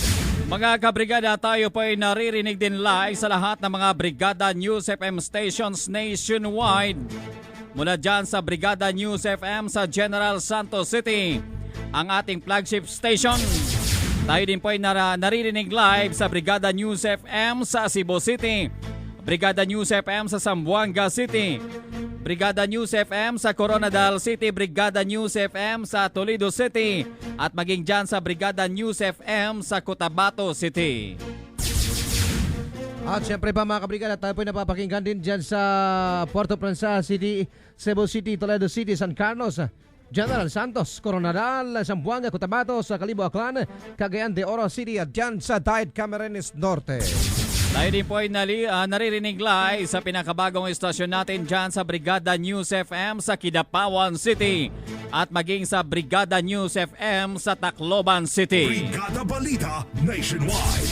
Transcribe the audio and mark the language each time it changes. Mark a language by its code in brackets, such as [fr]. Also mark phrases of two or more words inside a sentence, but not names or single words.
[tl] Mga kabrigada, tayo po ay naririnig din live sa lahat ng mga Brigada News FM stations nationwide. Mula dyan sa Brigada News FM sa General Santos City, ang ating flagship station. Tayo din po ay naririnig live sa Brigada News FM sa Cebu City, Brigada News FM sa Zamboanga City, Brigada News FM sa Coronadal City, Brigada News FM sa Toledo City, at maging dyan sa Brigada News FM sa Cotabato City. At syempre pa mga kabrigada, tayo po napapakinggan din dyan sa Puerto Princesa City, Cebu City, Toledo City, San Carlos, General Santos, Coronadal, Zamboanga, Cotabato, sa Calibo Aklan, Cagayan de Oro City at dyan sa Diet Camarines Norte. Tayo din po ay naririnig live sa pinakabagong estasyon natin dyan sa Brigada News FM sa Kidapawan City at maging sa Brigada News FM sa Tacloban City. Brigada Balita Nationwide.